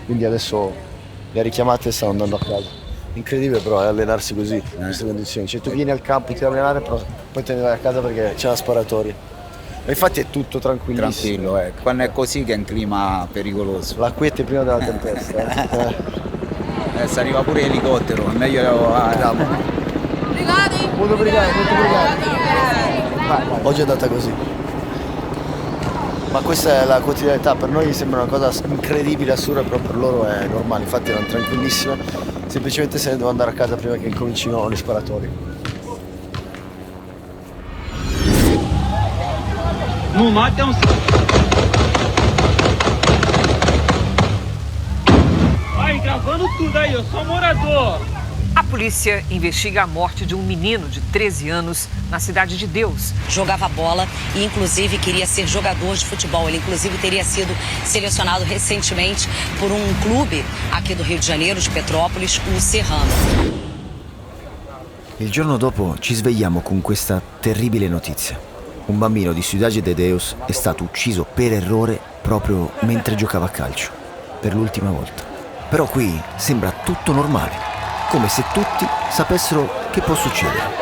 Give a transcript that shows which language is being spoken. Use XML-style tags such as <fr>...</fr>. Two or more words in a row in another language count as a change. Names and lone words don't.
<it>Quindi adesso le richiamate stanno andando a casa. Incredibile però allenarsi così, in queste condizioni. Cioè tu vieni al campo, ti devi allenare, però poi te ne vai a casa perché c'è la sparatoria. E infatti è tutto tranquillissimo. tranquillo, quando è così che è un clima pericoloso. La quiete prima della tempesta. Adesso arriva pure l'elicottero, è meglio.</it> <pt>Obrigado, hein?</pt> <it>Molto obrigado. Oggi è andata così. Ma questa è la quotidianità, per noi sembra una cosa incredibile, assurda, però per loro è normale. Infatti erano tranquillissime, semplicemente se ne devono andare a casa prima che incomincino le sparatorie.</it> <pt>No norte é um. Vai gravando tudo aí, eu sou morador. A polícia investiga a morte de um menino de 13 anos na Cidade de Deus. Jogava bola e, inclusive, queria ser jogador de futebol. Ele, inclusive, teria sido selecionado recentemente por um clube aqui do Rio de Janeiro, de Petrópolis, o Serrano.</pt> <it>Il giorno dopo ci svegliamo con questa terribile notizia. Un bambino di Ciudad de Deus è stato ucciso per errore proprio mentre giocava a calcio, per l'ultima volta. Però qui sembra tutto normale, come se tutti sapessero che può succedere.</it>